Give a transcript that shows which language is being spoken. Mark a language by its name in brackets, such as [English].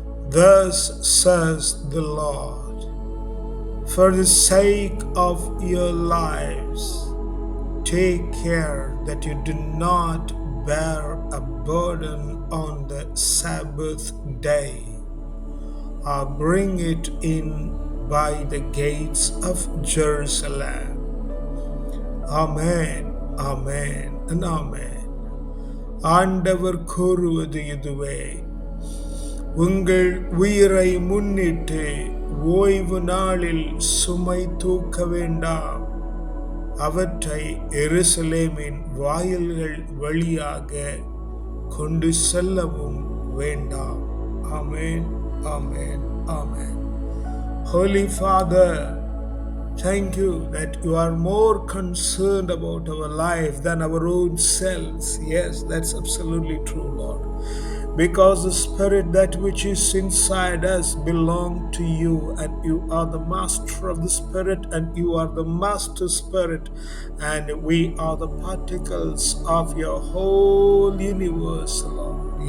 [English] Thus says the Lord, for the sake of your lives, take care that you do not bear a burden on the Sabbath day, or bring it in by the gates of Jerusalem. Amen, amen, and amen. [Tamil] ஆண்டவர் கூறுவது இதுவே, உங்கள் உயிரை முன்னிட்டு ஓய்வு நாளில் சுமை தூக்க வேண்டாம். அவற்றை எருசலேமின் வாயில்கள் வழியாக கொண்டு செல்லவும் வேண்டாம். ஆமென், ஆமென், ஆமென். [English] Holy Father, thank you that you are more concerned about our life than our own selves. Yes, that's absolutely true, Lord. Because the Spirit, that which is inside us, belong to you, and you are the master of the Spirit, and you are the master Spirit, and we are the particles of your whole universe, Lord.